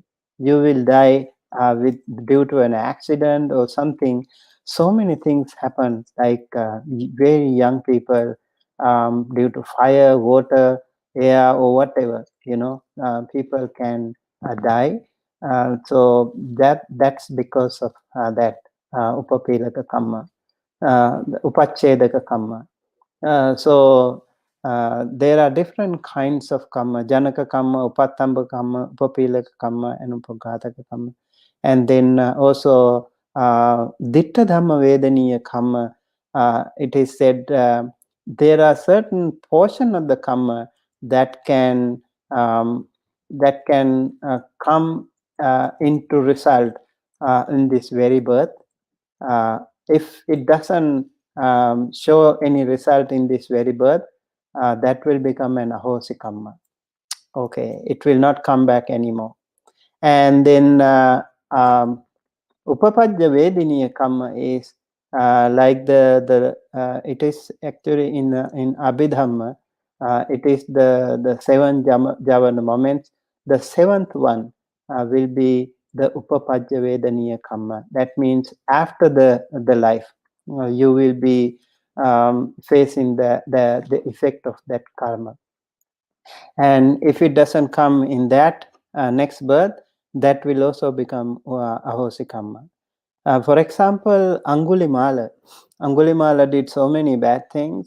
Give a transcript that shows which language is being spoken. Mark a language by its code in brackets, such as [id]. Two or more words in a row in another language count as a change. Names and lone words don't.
[en] You will die due to an accident or something. So many things happen, like very young people, due to fire, water, air, or whatever. People can die. That's because of that [pi] upapelaka kamma, upachedaka kamma. [en] There are different kinds of kamma: [pi] janaka kamma, upatamba kamma, upapilaka kamma, and upaghataka kamma. [en] And then also [pi] ditta dhamma vedaniya kamma. [en] It is said there are certain portion of the kamma that can come into result in this very birth. If it doesn't show any result in this very birth, that will become an [pi] ahosi kamma. [en] Okay, it will not come back anymore. And then [pi] upapajja vediniya kamma [en] is like it is actually in Abhidhamma. It is the seven javana moments. The seventh one will be the [pi] upapajja vedaniya kamma. [en] That means after the life, you will be facing the effect of that karma. And if it doesn't come in that next birth, that will also become [pi] ahosi kamma. [en] For example, Angulimala did so many bad things.